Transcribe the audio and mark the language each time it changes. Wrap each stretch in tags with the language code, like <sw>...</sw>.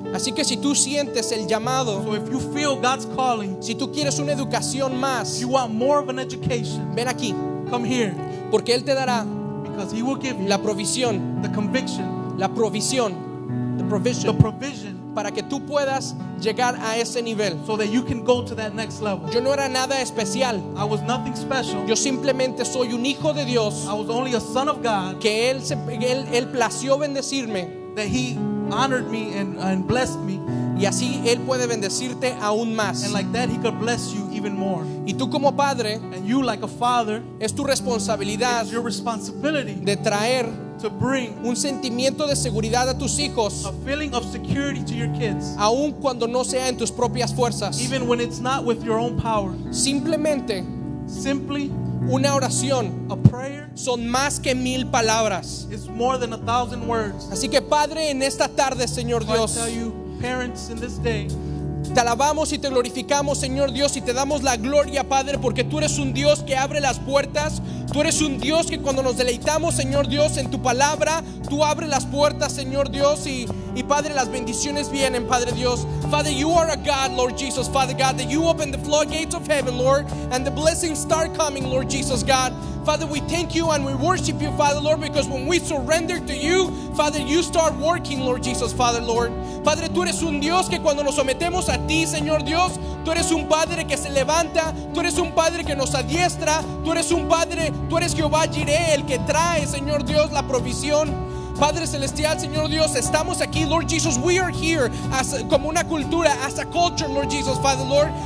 <es>Así que si tú sientes el llamado,</es> <en>So if you feel God's calling,</en> <es>si tú quieres una educación</es> <en>if</en> <es>más,</es> <en>you want more of an education,</en> <es>ven aquí,</es> <en>come here,</en> <es>porque Él te dará</es> <en>because He will give you</en> <es>la provisión,</es> <en>the conviction, the provision, the provision,</en> <es>para que tú puedas llegar a ese nivel.</es> <en>so that you can go to that next level.</en> <es>Yo no era nada especial,</es> <en>I was nothing special.</en> <es>yo simplemente soy un hijo de Dios</es> <en>I was only a son of God,</en> <es>que Él plació bendecirme</es> <en>that He honored me and blessed me,</en> <es>y así Él puede bendecirte aún más.</es> <en>and like that He could bless you even more.</en> <es>Y tú como padre,</es> <en>And you, like a father,</en> <es>es tu</es> <en>it</en> <es>responsabilidad</es> <en>is your responsibility</en> <es>de traer</es> <en>to bring</en> <es>un sentimiento de seguridad a tus hijos,</es> <en>a feeling of security to your kids,</en> <es>aun cuando no sea en tus propias fuerzas.</es> <en>even when it's not with your own power.</en> <es>Simplemente</es> <en>Simply,</en> <es>una oración</es> <en>a prayer</en> <es>son más que 1000 palabras.</es> <en>is more than 1,000 words.</en> <es>Así que Padre, en esta tarde, Señor</es> <en>So I</en> <es>Dios,</es> <en>tell you, parents, in this day,</en> <es>te alabamos y te glorificamos, Señor Dios, y te damos la gloria, Padre, porque tú eres un Dios que abre las puertas. Tú eres un Dios que cuando nos deleitamos, Señor Dios, en tu palabra, tú abres las puertas, Señor Dios, y Padre, las bendiciones vienen, Padre Dios.</es> <en>Father, you are a God, Lord Jesus, Father God, that you open the floodgates of heaven, Lord, and the blessings start coming, Lord Jesus, God. Father, we thank you and we worship you, Father, Lord, because when we surrender to you, Father, you start working, Lord Jesus, Father, Lord.</en> <es>Padre, tú eres un Dios que cuando nos sometemos a ti, Señor Dios, tú eres un Padre que se levanta, tú eres un Padre que nos adiestra, tú eres un Padre, tú eres Jehová Jireh, el que trae, Señor Dios, la provisión. Padre Celestial, Señor Dios, estamos aquí,</es> <en>Lord Jesus, we are here</en> <es>como una cultura,</es> <en>as a culture, Lord Jesus, Father, Lord.</en>